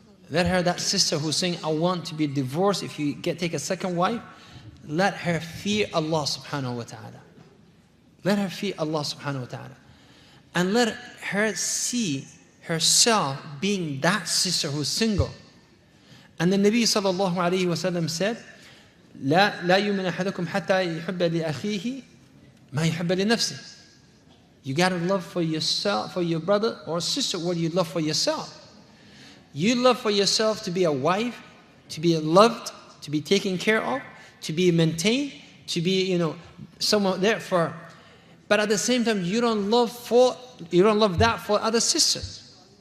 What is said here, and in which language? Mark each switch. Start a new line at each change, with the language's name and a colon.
English: Let her, that sister who's saying, I want to be divorced if you take a second wife, let her fear Allah subhanahu wa ta'ala. Let her fear Allah subhanahu wa ta'ala. And let her see herself being that sister who's single. And the Nabi sallallahu alayhi wa sallam said,
Arabic: لا يؤمن أحدكم حتى يحب لأخيه ما يحب لنفسه.
English: You gotta love for yourself, for your brother or sister, what you love for yourself. You love for yourself to be a wife, to be loved, to be taken care of, to be maintained, to be, someone there for. But at the same time, you don't love that for other sisters.